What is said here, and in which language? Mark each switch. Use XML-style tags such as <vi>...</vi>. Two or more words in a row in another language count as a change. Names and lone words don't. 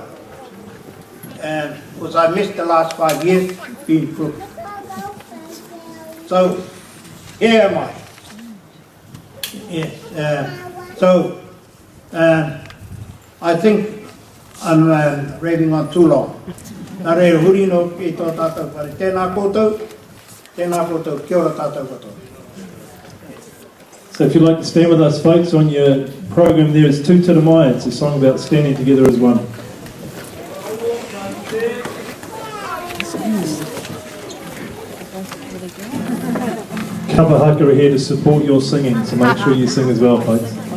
<en>Because I missed the last 5 years being crook. So, here am I. Yes. So, I think I'm raving on too long.</en> <mi>Nā reira huri no ki tō tātou pare. Tēnā koutou, kia ora tātou katoa.</mi> <en>So if you'd like to stand with us, folks, on your program there is Tu Tira Mai. It's a song about standing together as one. Kapahaka are here to support your singing, so make sure you sing as well, folks.</en>